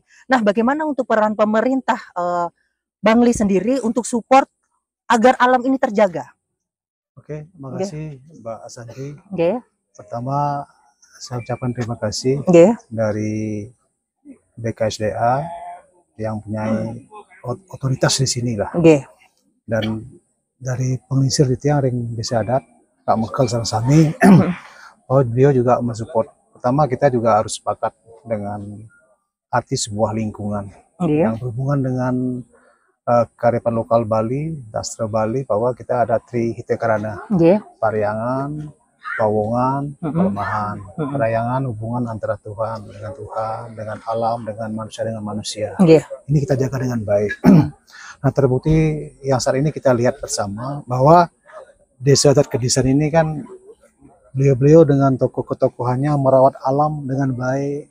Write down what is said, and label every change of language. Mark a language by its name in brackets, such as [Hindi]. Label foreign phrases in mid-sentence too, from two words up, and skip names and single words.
[Indonesian] Nah, bagaimana untuk peran pemerintah Bangli sendiri untuk support agar alam ini terjaga? Oke, terima kasih Mbak Santi. Pertama, saya ucapkan terima kasih dari BKSDA yang punya otoritas di sini lah. Dan dari pengisir di [Balinese] tiang ring [Indonesian] desa adat, Pak Mekel Sarasami, beliau juga mensupport. Pertama, kita juga harus sepakat dengan arti sebuah lingkungan yang berhubungan dengan kearifan lokal Bali, dastra Bali, bahwa kita ada Trihita Karana, Pariangan, Pawongan, Pelemahan. Pariangan hubungan antara Tuhan, dengan alam, dengan manusia. Ini kita jaga dengan baik. Nah, terbukti yang saat ini kita lihat bersama bahwa Desa Adat Kedisan ini kan beliau-beliau dengan tokoh ketokohannya merawat alam dengan baik.